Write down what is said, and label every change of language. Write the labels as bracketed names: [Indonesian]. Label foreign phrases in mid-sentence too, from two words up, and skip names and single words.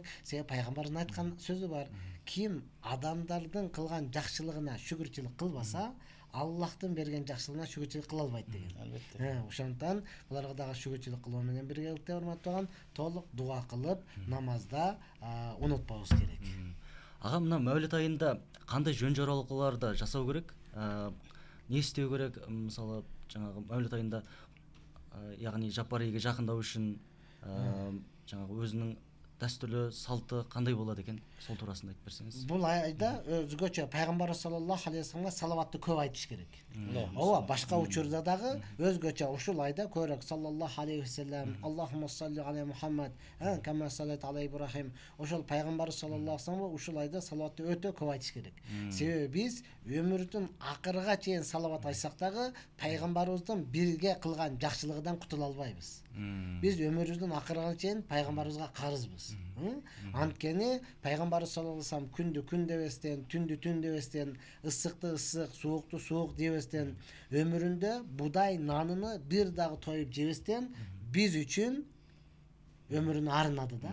[Kyrgyz] Себеби пайгамбардын айткан сөзү бар: ким адамдардын кылган жакшылыгына шүгүрчүлүк кылбаса, Аллахтын берген жакшылыгына шүгүрчүлүк кыла албайт деген. Албетте. Ошондуктан буларга дагы шүгүрчүлүк кылуу менен биргеликте урматтаган, толук дуа кылып, намазда унутпабыз керек. Ага, мына Мәуліт айында кандай жөн жоралгыларды жасау керек? [Kazakh] Не істеу керек? Мисалы, жаңағы Мәуліт айында яғни Жаппар Ийге жақындау үшін жаңағы өзінің дәстүрлі салты қандай болады екен, сол турасында айтып берсеңіз. [Kyrgyz] Бұл айда өзгөчө пайгамбар [Arabic] صلى الله عليه وسلم [Kyrgyz] салаватты көп айтыш керек. Ооба, башка учурда дагы өзгөчө ушул айда көрөк [Arabic] صلى الله عليه وسلم, اللهم صل على محمد كما صليت على إبراهيم. [Kyrgyz] Ошол пайгамбар [Arabic] صلى الله عليه وسلم [Kyrgyz] ушул айда салаватты өтө көп айтыш керек. Себеби биз өмүрүбүздүн акырга чейин салават айтсак дагы пайгамбарыбыздын бирге кылган жакшылыгынан кутула албайбыз. Биз өмүрүбүздүн акырына чейин пайгамбарыбызга карызбыз. Анткени пайгамбар [Arabic] صلى الله عليه وسلم [Kyrgyz] күндү күн дебестен, түндү түн дебестен, ысыкты ысык, суукту суук дебестен, өмүрүндө будай наныны бир дагы тоюп жебестен биз үчүн өмүрүн арнады да.